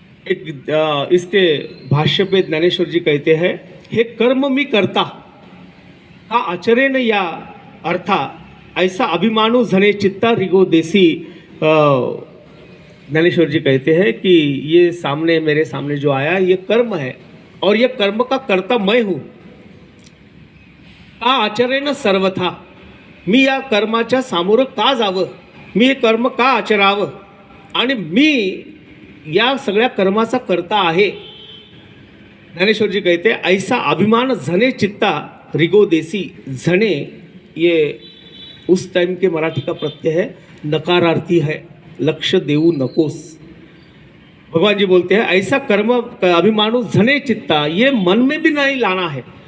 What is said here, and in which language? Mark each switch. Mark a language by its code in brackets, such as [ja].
[hi] एक इसके भाष्य पे ज्ञानेश्वर जी कहते हैं, [mr] हे कर्म मी करता का आचरेण या अर्था ऐसा अभिमानु झने चित्ता रिगो देसी। [hi] ज्ञानेश्वर जी कहते हैं कि ये सामने मेरे सामने जो आया ये कर्म है और ये कर्म का कर्ता मैं हूँ। [mr] का आचरेण सर्वथा, मी या कर्माच्या सामोरं का जावं, मी हे कर्म का आचरावं आणि मी या सगळ्या कर्माचा कर्ता आहे। [hi] ज्ञानेश्वर जी कहते हैं ऐसा [mr] अभिमान झने चित्ता रिगो देसी। [hi] झने ये उस टाइम के मराठी का प्रत्यय है, नकारार्थी है, [mr] लक्ष्य देऊ नकोस। [hi] भगवान जी बोलते हैं ऐसा कर्म [mr] अभिमानु झने चित्ता, [hi] ये मन में भी नहीं लाना है।